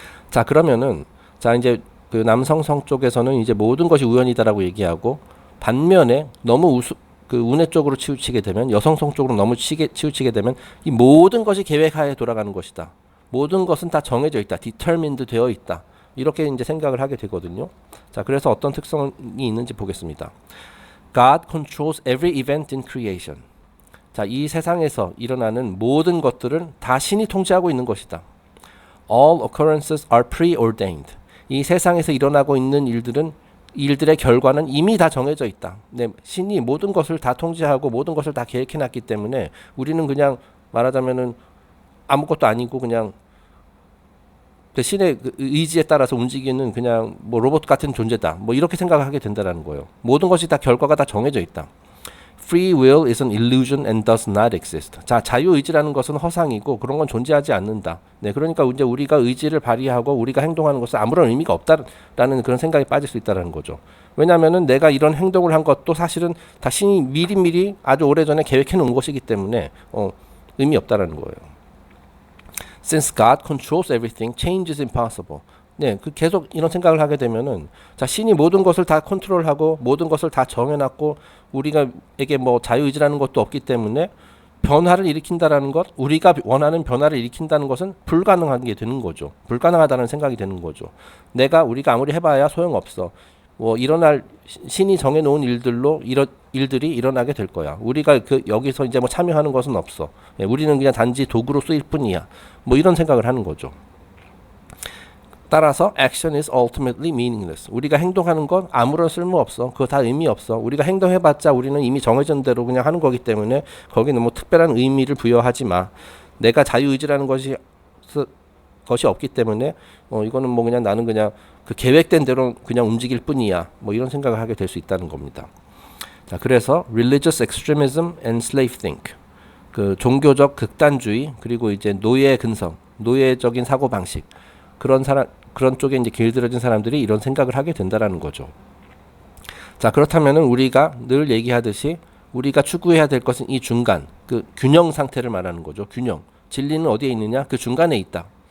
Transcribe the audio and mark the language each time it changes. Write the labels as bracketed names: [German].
[Korean] 자, 그러면은 이제 그 남성성 쪽에서는 이제 모든 것이 우연이다라고 얘기하고 반면에 너무 운의 쪽으로 치우치게 되면 여성성 쪽으로 너무 치우치게 되면 이 모든 것이 계획하에 돌아가는 것이다. 모든 것은 다 정해져 있다. determined 되어 있다. 이렇게 이제 생각을 하게 되거든요. 자, 그래서 어떤 특성이 있는지 보겠습니다. [English] God controls every event in creation. [Korean] 자, 이 세상에서 일어나는 모든 것들은 다 신이 통제하고 있는 것이다. [English] All occurrences are preordained. [Korean] 이 세상에서 일어나고 있는 일들의 결과는 이미 다 정해져 있다. 네, 신이 모든 것을 다 통제하고 모든 것을 다 계획해놨기 때문에 우리는 그냥 말하자면은 아무것도 아니고 그냥 그 신의 의지에 따라서 움직이는 그냥 뭐 로봇 같은 존재다. 뭐 이렇게 생각하게 된다라는 거예요. 모든 것이 다 결과가 다 정해져 있다. [English] Free will is an illusion and does not exist. [Korean] 자, 자유의지라는 것은 허상이고 그런 건 존재하지 않는다. 네, 그러니까 이제 우리가 의지를 발휘하고 우리가 행동하는 것은 아무런 의미가 없다라는 그런 생각에 빠질 수 있다는 거죠. 왜냐하면은 내가 이런 행동을 한 것도 사실은 다 신이 미리 아주 오래전에 계획해 놓은 것이기 때문에 의미 없다라는 거예요. [English] Since God controls everything, change is impossible. [Korean] 네, 그 계속 이런 생각을 하게 되면은 자, 신이 모든 것을 다 컨트롤하고 모든 것을 다 정해놨고 우리가에게 뭐 자유의지라는 것도 없기 때문에 변화를 일으킨다라는 것, 우리가 원하는 변화를 일으킨다는 것은 불가능한 게 되는 거죠. 불가능하다는 생각이 되는 거죠. 우리가 아무리 해봐야 소용없어. 뭐 일어날 신이 정해놓은 일들이 일어나게 될 거야. 우리가 여기서 이제 뭐 참여하는 것은 없어. 예, 우리는 그냥 단지 도구로 쓰일 뿐이야. 뭐 이런 생각을 하는 거죠. 따라서 [English] action is ultimately meaningless. [Korean] 우리가 행동하는 건 아무런 쓸모 없어. 그거 다 의미 없어. 우리가 행동해봤자 우리는 이미 정해진 대로 그냥 하는 거기 때문에 거기는 뭐 특별한 의미를 부여하지 마. 내가 자유의지라는 것이 없기 때문에 이거는 뭐 그냥 나는 그냥 그 계획된 대로 그냥 움직일 뿐이야. 뭐 이런 생각을 하게 될 수 있다는 겁니다. 자, 그래서 [English] religious extremism and slave think. [Korean] 그 종교적 극단주의 그리고 이제 노예 근성, 노예적인 사고 방식. 그런 쪽에 이제 길들여진 사람들이 이런 생각을 하게 된다라는 거죠. 자, 그렇다면은 우리가 늘 얘기하듯이 우리가 추구해야 될 것은 이 중간, 그 균형 상태를 말하는 거죠. 균형. 진리는 어디에 있느냐? 그 중간에 있다.